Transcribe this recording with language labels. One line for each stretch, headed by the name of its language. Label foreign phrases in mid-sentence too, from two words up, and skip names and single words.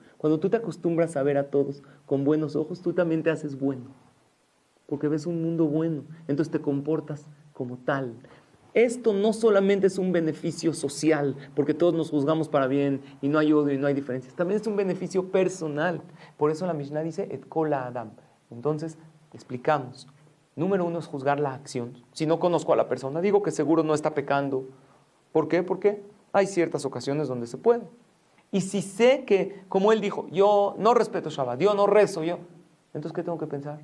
Spanish: Cuando tú te acostumbras a ver a todos con buenos ojos, tú también te haces bueno. Porque ves un mundo bueno, entonces te comportas como tal. Esto no solamente es un beneficio social, porque todos nos juzgamos para bien y no hay odio y no hay diferencias. También es un beneficio personal. Por eso la Mishnah dice,
Hebrew: את כל אדם.
Spanish: Entonces, explicamos. Número 1 es juzgar la acción. Si no conozco a la persona, digo que seguro no está pecando. ¿Por qué? Porque hay ciertas ocasiones donde se puede. Y si sé que, como él dijo, yo no respeto Shabbat, yo no rezo, entonces, ¿qué tengo que pensar?